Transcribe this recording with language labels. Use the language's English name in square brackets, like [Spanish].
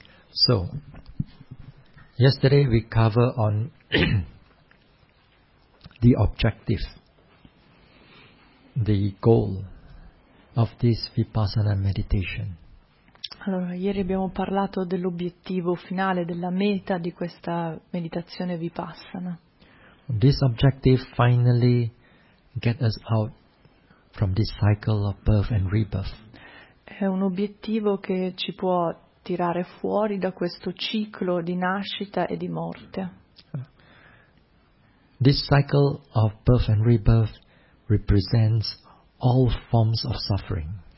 [English] So, yesterday we cover on the objective, the goal of this Vipassana meditation. [Italian] Allora, ieri abbiamo parlato dell'obiettivo finale, della meta di questa meditazione Vipassana. [English] This objective finally gets us out from this cycle of birth and rebirth. [Italian] È un obiettivo che ci può tirare fuori da questo ciclo di nascita e di morte. [English] This cycle of birth and rebirth represents all forms of suffering.